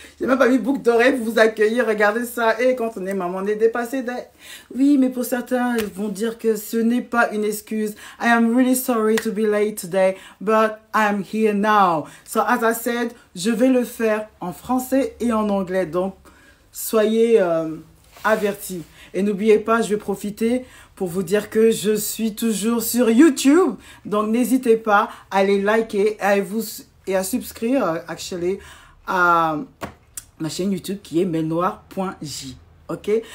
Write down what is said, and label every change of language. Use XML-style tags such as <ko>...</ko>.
<fr>J'ai même pas mis boucle d'oreille pour vous accueillir. Regardez ça. Et quand on est maman, on est dépassé. Oui, mais pour certains, ils vont dire que ce n'est pas une excuse.</fr> <en>I am really sorry to be late today, but I'm here now. So, as I said,</en> <fr>je vais le faire en français et en anglais. Donc, soyez avertis. Et n'oubliez pas, je vais profiter pour vous dire que je suis toujours sur YouTube. Donc, n'hésitez pas à les liker et à subscrire,</fr> <en>actually,</en> <fr>à ma chaîne YouTube qui est melnoir.j. Ok?</fr>